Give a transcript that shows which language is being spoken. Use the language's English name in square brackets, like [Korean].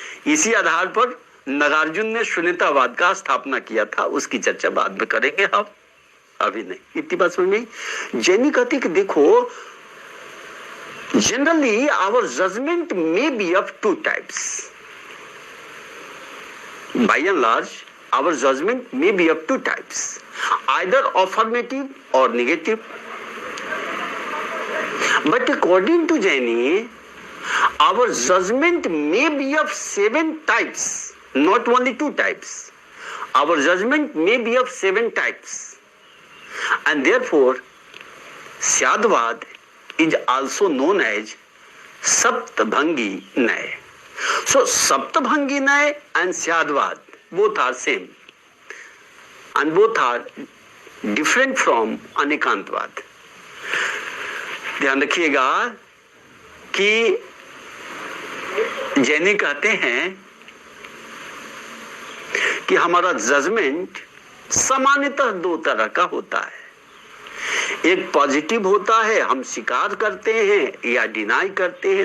[Hindi] इसी आधार पर नागार्जुन ने शून्यतावाद का स्थापना किया था, उसकी चर्चा बाद में करेंगे हम, अभी नहीं। इतनी बात समझ में। जैनी कहती कि देखो, [English] Generally our judgment may be of two types. By and large, our judgment may be of two types, either affirmative or negative. But according to Jaini, our judgment may be of 7 types, not only 2 types. Our judgment may be of 7 types. And therefore, Syadvad is also known as Saptabhangi Nyaya. So Saptabhangi Nyaya and Syadvad both are same, and both are different from Anekantvad. [Hindi] ध्यान रखिएगा कि जैनी कहते हैं कि हमारा judgement सामान्यतः 2 तरह का होता है। एक पॉजिटिव होता है, हम स्वीकार करते हैं या डिनाई करते हैं।